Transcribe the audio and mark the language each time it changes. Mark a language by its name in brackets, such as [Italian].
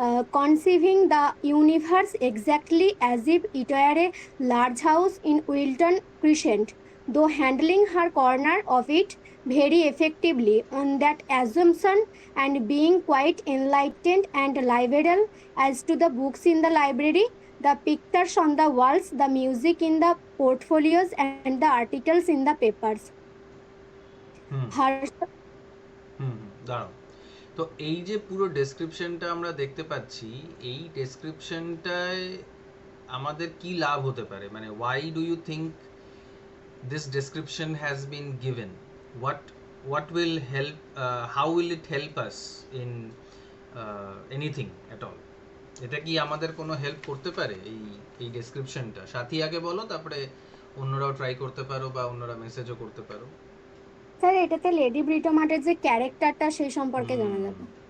[English] conceiving the universe exactly as if it were a large house in Wilton Crescent, though handling her corner of it very effectively on that assumption, and being quite enlightened and liberal as to the books in the library, the pictures on the walls, the music in the portfolios, and the articles in the papers. Hmm Her [Bangla] হুম দাঁড়াও। তো এই যে পুরো ডেসক্রিপশনটা আমরা দেখতে পাচ্ছি, এই ডেসক্রিপশনটায় আমাদের কি লাভ হতে পারে? [English] মানে why do you think this description has been given? What will help, how will it help us in anything at all? [Bangla] এটা কি আমাদের কোনো হেল্প করতে পারে এই ডেসক্রিপশনটা? সাথী আগে বলো, তারপরে অন্যরাও ট্রাই করতে পারো বা অন্যরা মেসেজও করতে পারো। স্যার এটাতে লেডি ব্রিটোমার্টের যে ক্যারেক্টারটা সেই সম্পর্কে জানা যাবে।